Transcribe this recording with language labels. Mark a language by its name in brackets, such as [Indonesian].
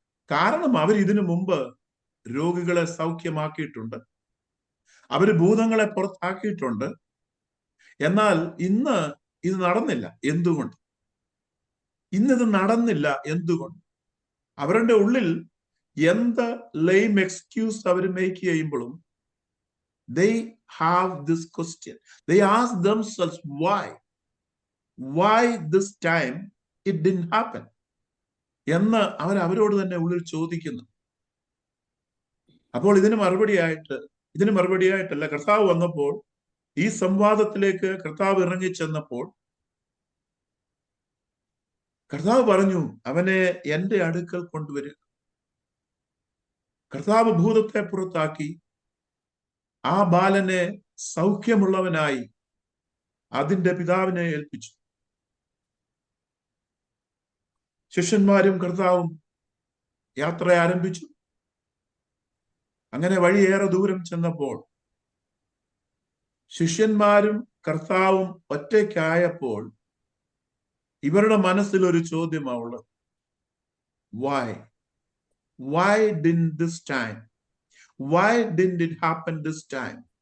[Malayalam] കാരണം അവർ ഇതിനു മുമ്പ് രോഗികളെ സൗഖ്യമാക്കിയിട്ടുണ്ട്, അവര് ഭൂതങ്ങളെ പുറത്താക്കിയിട്ടുണ്ട്. എന്നാൽ ഇന്ന് ഇത് നടന്നില്ല. എന്തുകൊണ്ട്? ഇന്നിത് നടന്നില്ല. എന്തുകൊണ്ട്? അവരുടെ ഉള്ളിൽ എന്ത് ലെയിം എക്സ്ക്യൂസ് അവർ മേക്ക് ചെയ്യുമ്പോഴും [English] they have this question. They ask themselves why this time it didn't happen [Malayalam] എന്ന് അവരോട് തന്നെ ഉള്ളിൽ ചോദിക്കുന്നു. അപ്പോൾ ഇതിന് മറുപടിയായിട്ടല്ല കർത്താവ് വന്നപ്പോൾ, ഈ സംവാദത്തിലേക്ക് കർത്താവ് ഇറങ്ങിച്ചെന്നപ്പോൾ കർത്താവ് പറഞ്ഞു, അവനെ എന്റെ അടുക്കൽ കൊണ്ടുവരിക. കർത്താവ് ഭൂതത്തെ പുറത്താക്കി ആ ബാലനെ സൗഖ്യമുള്ളവനായി അതിന്റെ പിതാവിനെ ഏൽപ്പിച്ചു. ശിഷ്യന്മാരും കർത്താവും യാത്ര ആരംഭിച്ചു. അങ്ങനെ വഴിയേറെ ദൂരം ചെന്നപ്പോൾ ശിഷ്യന്മാരും കർത്താവും ഒറ്റയ്ക്കായപ്പോൾ ഇവരുടെ മനസ്സിൽ ഒരു ചോദ്യമാവുള്ളത്, [English] why didn't this time? Why didn't it happen this time?